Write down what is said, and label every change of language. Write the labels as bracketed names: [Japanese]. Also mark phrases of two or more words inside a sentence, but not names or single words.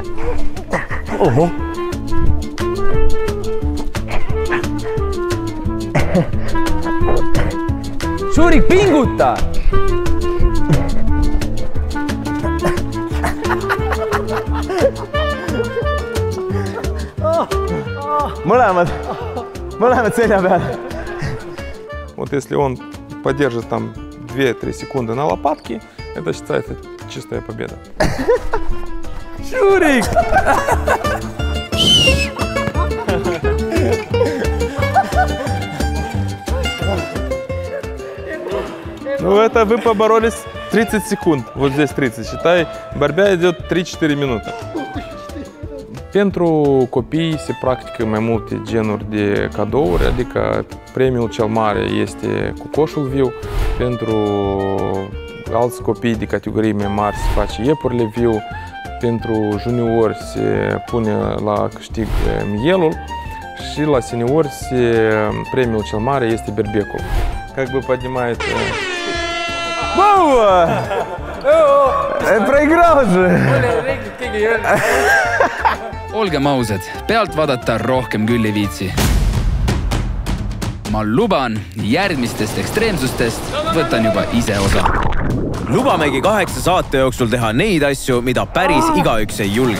[Estonian] Oho! Šurik, pinguta! Mõlemad selja peal. [Russian] Вот если он подержит там 2-3 секунды на лопатке, это считается чистая победа. Šurik! Ну, это вы поборолись 30 секунд. Вот здесь 30. Считай, борьба идет 3-4 minute. [Romanian] Pentru copii se practică mai multe genuri de cadouri, adică premiul cel mare este cu coșul viu. Pentru alți copii de categorii mai mari se face iepurile viu. Pentru juniori se pune la câștig mielul. Și la seniori premiul cel mare este berbecul. [Russian] Как бы поднимает... Проиграл же! [Estonian] Olgem ausad, pealt vaadata rohkem küll ei viitsi. Ma luban, järgmistest ekstreemsustest võtan juba ise osa. Lubamegi 8 saate jooksul teha neid asju, mida päris igaüks ei julgeks.